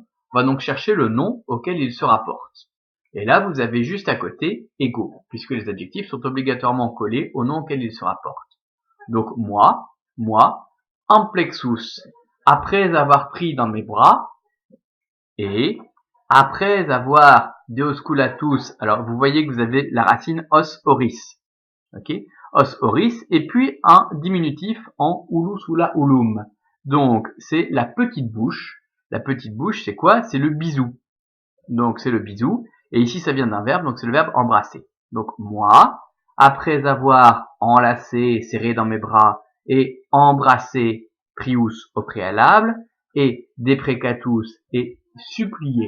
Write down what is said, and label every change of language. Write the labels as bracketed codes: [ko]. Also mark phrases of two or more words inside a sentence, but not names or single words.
[fr] On va donc chercher le nom auquel il se rapporte. Et là, vous avez juste à côté ego, puisque les adjectifs sont obligatoirement collés au nom auquel ils se rapportent. Donc moi, amplexus, après avoir pris dans mes bras, et après avoir deosculatus, alors vous voyez que vous avez la racine [la] os oris, [fr] ok, [la] os oris, [fr] et puis un diminutif en [la] ulus ula ulum. [fr] Donc c'est la petite bouche. La petite bouche, c'est quoi? C'est le bisou. Donc c'est le bisou. Et ici, ça vient d'un verbe, donc c'est le verbe embrasser. Donc moi, après avoir enlacé, serré dans mes bras, et embrassé prius au préalable, et deprecatus, et supplier.